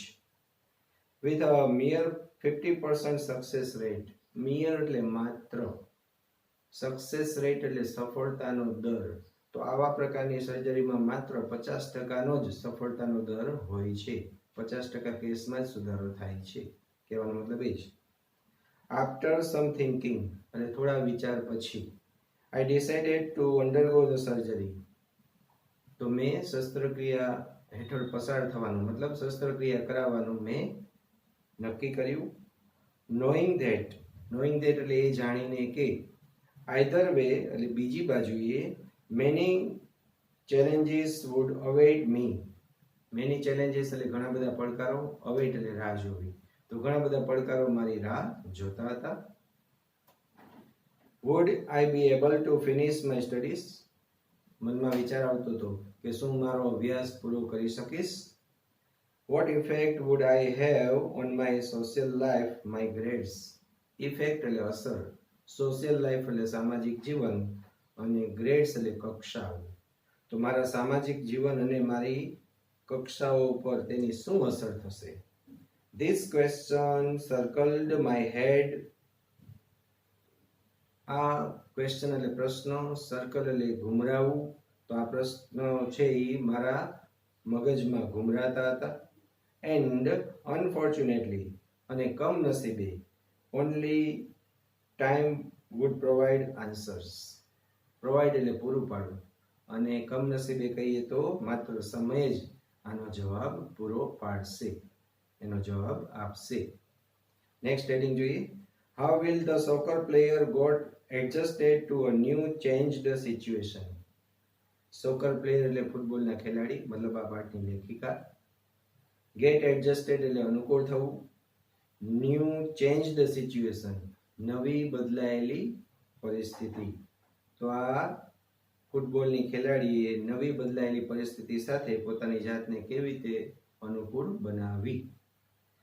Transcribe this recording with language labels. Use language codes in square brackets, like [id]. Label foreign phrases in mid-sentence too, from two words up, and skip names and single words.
[en] With a mere 50% success rate. [gu] mere એટલે માત્ર, [en] success rate [gu] એટલે સફળતાનો દર. તો આવા પ્રકારની સર્જરીમાં માત્ર 50% જ સફળતાનો દર હોય છે. 50% કેસમાં જ સુધારો થાય છે, કહેવાનો મતલબ એ છે. [en] After some thinking [gu] એટલે થોડા વિચાર પછી [en] I decided to undergo the surgery. [gu] તો મેં શસ્ત્રક્રિયા હેઠળ પસાર થવાનું, મતલબ શસ્ત્રક્રિયા કરાવવાનું મેં નક્કી કર્યું. [en] Knowing that [gu] એટલે એ જાણીને કે [en] either way [gu] એટલે બીજી બાજુએ [en] many challenges would await me. Many challenges [gu] એટલે ઘણા બધા પડકારો, await એટલે રાહ જોવી. તો ઘણા બધા પડકારો મારી રાહ જોતા હતા. [en] Would I be able to finish my studies? [gu] મનમાં વિચાર આવતો હતો કે શું મારો અભ્યાસ પૂરો કરી શકીશ. [en] What effect would I have on my social life, my grades? [gu] Effect એટલે અસર, [en] social life [gu] એટલે સામાજિક જીવન, અને ગ્રેડ્સ એટલે કક્ષાઓ. તો મારા સામાજિક જીવન અને મારી કક્ષાઓ પર તેની શું અસર થશે. [en] This question circled my head. [gu] આ ક્વેશ્ચન એટલે પ્રશ્ન, સર્કલ એટલે ઘુમરાવું. તો આ પ્રશ્ન છે એ મારા મગજમાં ઘુમરાતા હતા. [en] And unfortunately [gu] અને કમનસીબે [en] only time would provide answers. [gu] Provide એટલે પૂરું પાડવું, અને કમનસીબે કહીએ તો માત્ર સમય જ આનો જવાબ પૂરો પાડશે, એનો જવાબ આપશે. [en] next heading [gu] જોઈએ. [en] How will the soccer player got adjusted to a new changed situation? soccer player [gu] એટલે ફૂટબોલના ખેલાડી, મતલબ આ પાઠની લેખિકા. [en] Get adjusted [gu] એટલે અનુકૂળ થવું. [en] New changed situation [gu] નવી બદલાયેલી પરિસ્થિતિ. તો આ ફૂટબોલની ખેલાડીએ નવી બદલાયેલી પરિસ્થિતિ સાથે પોતાની જાતને કેવી રીતે અનુકૂળ બનાવી.